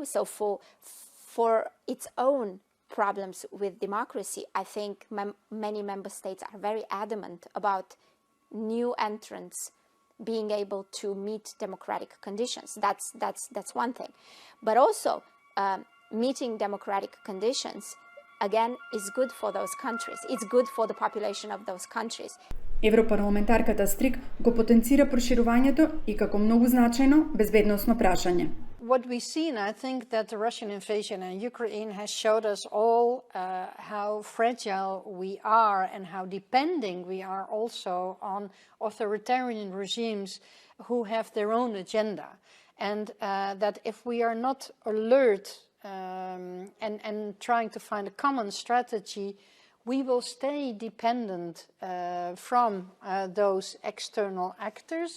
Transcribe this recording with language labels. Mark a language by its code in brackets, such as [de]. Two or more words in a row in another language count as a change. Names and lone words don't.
[en] So for its own problems with democracy, I think many member states are very adamant about new entrants being able to meet democratic conditions. That's one thing. But also, meeting democratic conditions, again, is good for those countries. It's good for the population of those countries. [mk] Европарламентарката Стрик го потенцира проширувањето и како многу значајно безбедносно прашање. [en] What we see, and I think that the Russian invasion in Ukraine has showed us all how fragile we are and how depending we are also on authoritarian regimes who have their own agenda. And that if we are not alert and trying to find a common strategy, we will stay dependent from those external actors.